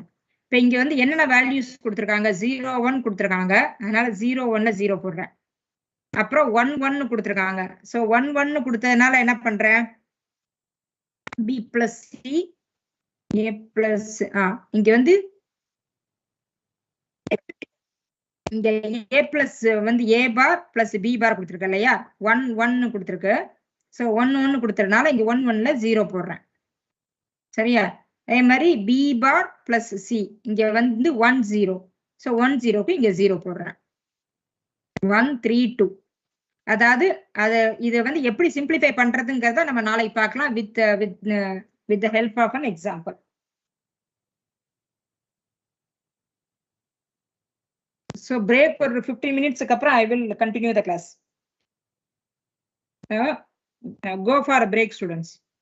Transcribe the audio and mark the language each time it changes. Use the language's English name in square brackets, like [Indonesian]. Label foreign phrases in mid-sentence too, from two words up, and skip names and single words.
[Tamil] இப்ப இங்க வந்து என்னென்ன வேல்யூஸ் கொடுத்திருக்காங்க, 0 1 கொடுத்திருக்காங்க, அதனால 0 1ல 0 போடுறேன். அப்புறம் 1 1 கொடுத்திருக்காங்க. சோ 1 1 கொடுத்ததுனால என்ன பண்றேன், [English] b plus c, a plus [Tamil] இங்க வந்து இங்க [English] a plus [Tamil] வந்து [English] a bar plus b bar [Tamil] கொடுத்திருக்கு இல்லையா, 1 1 கொடுத்திருக்கு. சோ 1 1 கொடுத்ததுனால இங்க 1 1ல 0 போடுறேன். சரியா? அதே மாதிரி [English] b bar plus c, [Tamil] இங்க வந்து 1 0. சோ 1 0க்கு இங்க 0 போடுறேன். 1 3 2. அதாவது இதை வந்து எப்படி சிம்பிளிஃபை பண்றதுங்கிறத நம்ம நாளைக்கு பார்க்கலாம் [English] with the help of an example. So break for 15 minutes அப்புறம் I will continue the class. Go for a break, students.